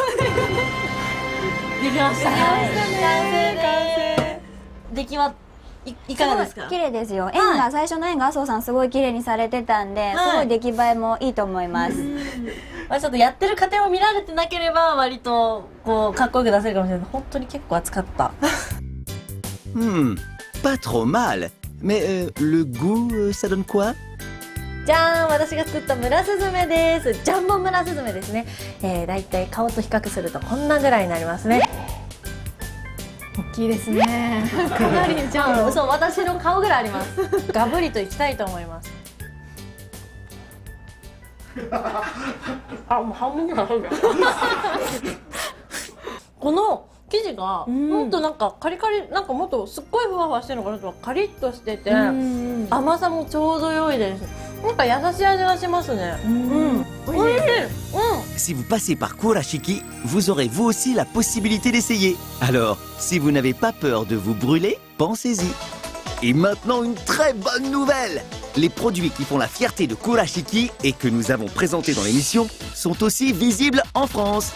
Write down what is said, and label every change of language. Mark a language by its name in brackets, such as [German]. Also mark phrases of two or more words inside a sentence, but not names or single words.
[Japanese] できました。完成。出来はいかがですか？綺麗ですよ。最初の円が麻生さんすごい綺麗にされてたんで、すごい出来栄えもいいと思います。まあちょっとやってる過程を見られてなければ割とこうかっこよく出せるかもしれない。本当に結構熱かった。 [French] Pas trop mal. Mais le goût, ça donne quoi? [Japanese] じゃーん、私が作ったムラスズメです。ジャンボムラスズメですね。だいたい顔と比較するとこんなぐらいになりますね。大きいですね。かなりじゃん。そう、私の顔ぐらいあります。ガブリといきたいと思います。もう半分ぐらいある。この生地がもっとなんかカリカリ、なんかもっとすっごいふわふわしてるのかなと、カリッとしてて甘さもちょうど良いです。なんか優しい味がしますね。おいしい。 [French] Si vous passez par Kurashiki, vous aurez vous aussi la possibilité d'essayer. Alors, si vous n'avez pas peur de vous brûler, pensez-y. Et maintenant, une très bonne nouvelle! Les produits qui font la fierté de Kurashiki et que nous avons présentés dans l'émission sont aussi visibles en France.